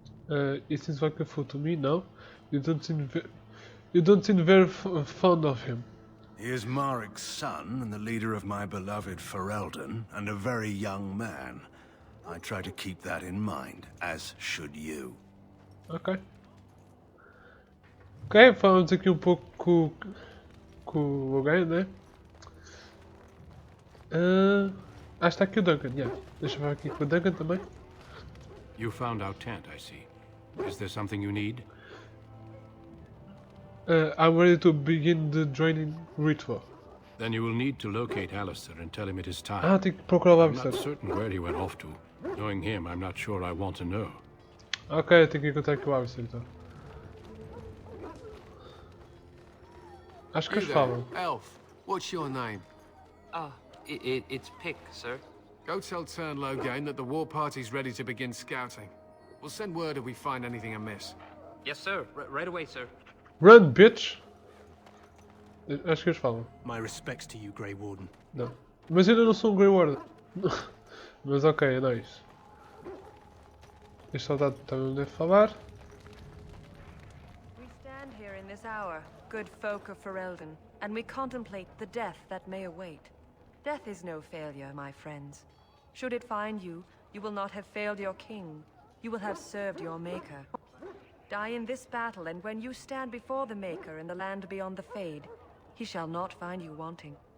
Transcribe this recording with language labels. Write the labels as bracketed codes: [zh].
[en] It seems like a fool to me now. You don't seem very fond of him. He is Maric's son and the leader of my beloved Ferelden, and a very young man. I try to keep that in mind, as should you. Ok. [pt] Ok, falamos aqui pouco com o Logan, né? Está aqui o Duncan, yeah. Deixa eu falar aqui com o Duncan também. [en] You found our tent, I see. Is there something you need? I'm ready to begin the joining ritual. Then you will need to locate Alistair and tell him it is time. [pt] Tenho que procurar o [en] I'm not [pt] Alistair. [en] certain where he went off to. Knowing him, I'm not sure I want to know. [pt] Ok, tenho que encontrar aqui o Alistair então. Acho que eles falam. [en] Elf, what's your name? It's Pick, sir. Go tell Tairn Loghain that the war party's ready to begin scouting. We'll send word if we find anything amiss. Yes, sir. Right away, sir. Run, bitch! [pt] Acho que eles falam. [en] My respects to you, Grey Warden. [pt] Não. Mas eu ainda não sou um Grey Warden. Mas ok, é nóis. Este soldado também deve falar. [en] We stand here in this hour, good folk of Ferelden, and we contemplate the death that may await. Death is no failure, my friends. Should it find you, You will not have failed your king. You will have served your maker. Die in this battle, and when you stand before the Maker in the land beyond the Fade, he shall not find you wanting.